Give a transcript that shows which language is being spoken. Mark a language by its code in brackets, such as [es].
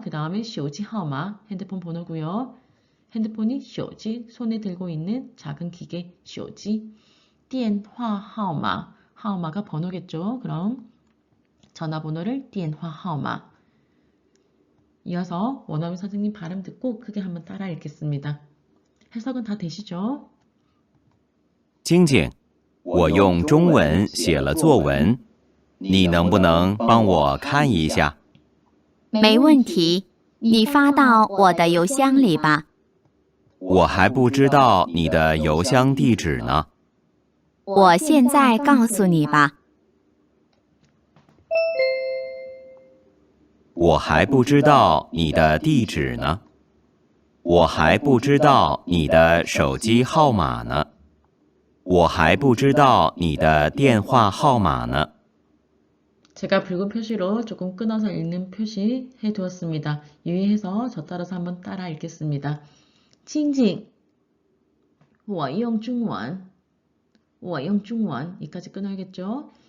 [ko] 그 다음에 手机号码, 핸드폰 번호고요. 핸드폰이 手机, 손에 들고 있는 작은 기계 手机. 电话号码, 하오마가 번호겠죠. 그럼 전화번호를 电话号码. 이어서 원어민 선생님 발음 듣고 크게 한번 따라 읽겠습니다. 해석은 다 되시죠? [zh] 晶晶,我用中文写了作文,你能不能帮我看一下? 没问题，你发到我的邮箱里吧。我还不知道你的邮箱地址呢。我现在告诉你吧。我还不知道你的地址呢。我还不知道你的手机号码呢。我还不知道你的电话号码呢。 [ko] 제가 붉은 표시로 조금 끊어서 읽는 표시 해두었습니다. 유의해서 저 따라서 한번 따라 읽겠습니다. [zh] 亲近,我用中文,我用中文 [ko] 이까지 끊어야겠죠?